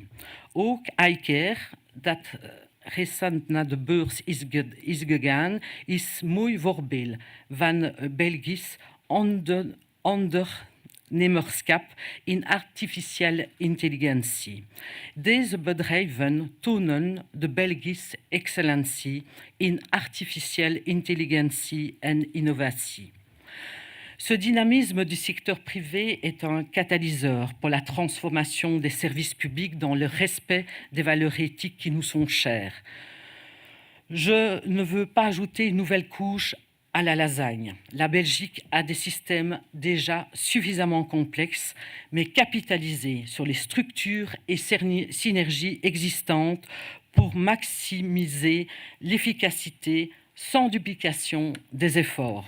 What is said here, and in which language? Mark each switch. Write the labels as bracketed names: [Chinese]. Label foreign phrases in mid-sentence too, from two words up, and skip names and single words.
[Dutch] Ook iCare, dat recent naar de beurs is gegaan, is mooi voorbeeld van Belgisch ondernemerschap in artificiële intelligentie. Deze bedrijven tonen de Belgische excellentie in artificiële intelligentie en innovatie. [French] Ce dynamisme du secteur privé est un catalyseur pour la transformation des services publics dans le respect des valeurs éthiques qui nous sont chères. Je ne veux pas ajouter une nouvelle couche à la lasagne. La Belgique a des systèmes déjà suffisamment complexes, mais capitaliser sur les structures et synergies existantes pour maximiser l'efficacité sans duplication des efforts.